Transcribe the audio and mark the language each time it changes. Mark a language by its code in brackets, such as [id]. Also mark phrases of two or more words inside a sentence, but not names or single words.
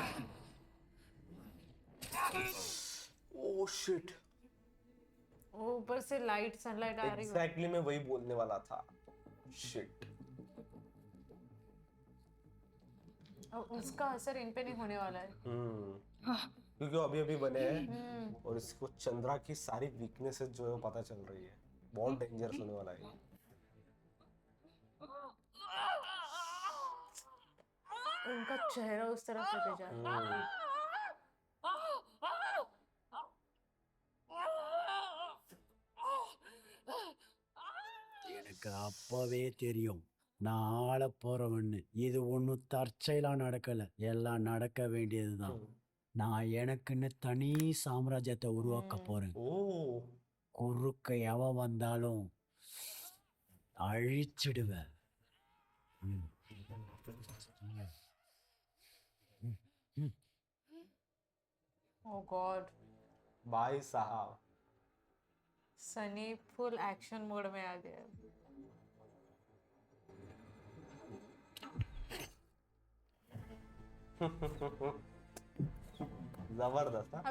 [en] Oh shit. [hi] वो ऊपर से [en] light sunlight [hi] आ रही हो। एग्जैक्टली मैं वही बोलने वाला था। शिट। और उसका असर इन पे नहीं होने वाला है। क्योंकि वो अभी अभी बने हैं और इसको चंद्रा की सारी वीकनेसेस जो है वो पता चल रही है। बहुत डेंजरस होने वाला है ये। उनका चेहरा उस तरफ लेके जा रहा है। [ta] எனக்கு அப்பவே தெரியும் நான் ஆள போறவன்னு. இது ஒன்றும் தற்செயலா நடக்கல, எல்லாம் நடக்க வேண்டியதுதான். நான் எனக்குன்னு தனி சாம்ராஜ்யத்தை உருவாக்க போறேன். ओ குறுக்க எவன் வந்தாலும் அழிச்சிடுவேன். ம். [en] Oh God, [hi] भाई साहब। सनी [en] full action mode [hi] में आ गया। जबरदस्त हाँ?